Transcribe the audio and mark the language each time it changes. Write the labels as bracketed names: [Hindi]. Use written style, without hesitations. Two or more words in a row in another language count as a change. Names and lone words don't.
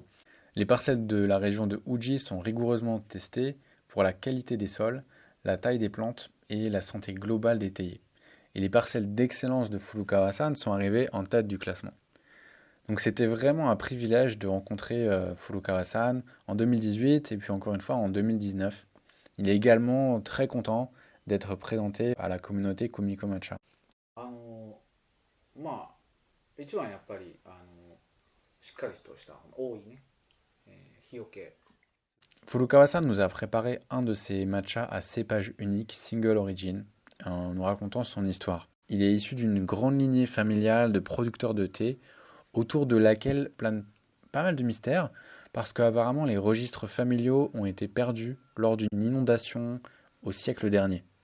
[French] Les parcelles de la région de Uji sont rigoureusement testées pour la qualité des sols, la taille des plantes et la santé globale des théiers. Et les parcelles d'excellence de Furukawa-san sont arrivées en tête du classement. Donc c'était vraiment un privilège de rencontrer Furukawa-san en 2018 et puis encore une fois en 2019. Il est également très content d'être présenté à la communauté Kumiko Matcha. [Japanese] 一番やっぱりしっかりとした多いね、日よけ [French] Furukawa-san nous a préparé un de ses matchas à cépage unique, [English] single origin, [French] en nous racontant son histoire. Il est issu d'une grande lignée familiale de producteurs de thé, autour de laquelle planent pas mal de mystères, parce qu'apparemment les registres familiaux ont été perdus lors d'une inondation au siècle dernier.